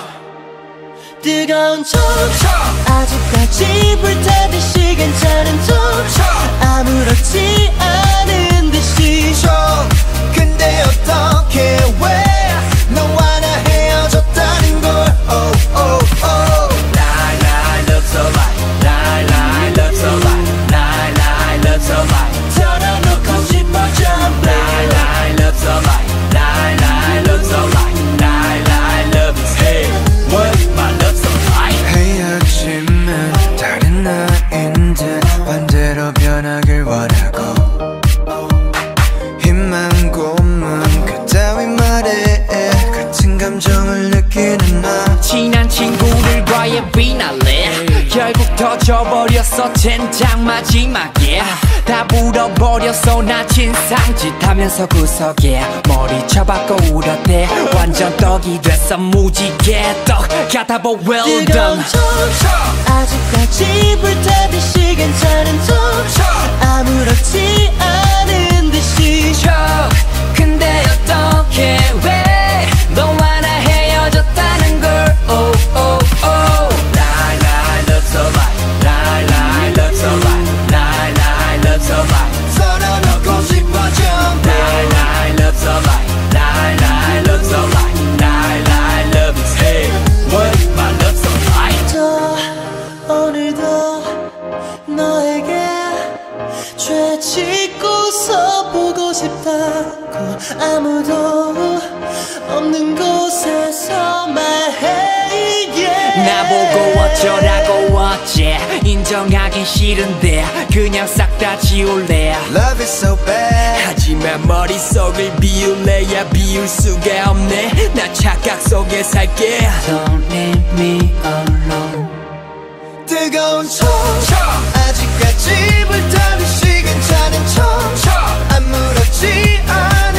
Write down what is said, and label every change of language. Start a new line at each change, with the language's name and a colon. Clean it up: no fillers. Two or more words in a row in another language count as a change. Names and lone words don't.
Korean: 뜨거운 촉 아직까지 불타듯이 괜찮은 척 아무렇지 않은 듯이 근데 어떻게 왜 너와 나 헤어졌다는 걸 oh oh oh
English: Lie lie love so lie lie lie love so lie lie lie love so lie
Korean: 털어놓고 싶어 좀
English: Lie lie love so lie lie lie love so lie lie lie love is hey what my love so lie
Korean: 헤어짐은 다른 나인 듯 반대로 변하길 원하고 힘만 고문 그따위 말에 같은 감정을 느끼는 나 친한 친구들과의 비날레 결국 터져버렸어 젠장 마지막에 다 불어버렸어 나 진상짓 하면서 구석에 머리 쳐박고 울었대 완전 떡이 됐어 무지개 떡 같아보
English: well done
Korean: 뜨거운 촉 아직까지 불타듯이 괜찮은 척 아무렇지 않은 듯이 근데 어떻게 왜 너와 나 헤어졌다는 걸 oh oh oh
English: Lie lie love so lie lie lie love so lie lie lie love so lie
Korean: 털어놓고 싶어 좀
English: Lie lie love so lie lie lie love so lie lie lie love is hey what my love so lie
Korean: 또 오늘도 너에게 죄 짓고서 보고 싶다고 아무도 없는 곳에서 말해 yeah. 나보고 어쩌라고 어째 인정하긴 싫은데 그냥 싹 다 지울래
English: Love is so bad
Korean: 하지만 머릿속을 비울래야 비울 수가 없네 나 착각 속에 살게
English: Don't leave me alone
Korean: 뜨거운 촉 아직까지 불타듯이 괜찮은 척 아무렇지 않은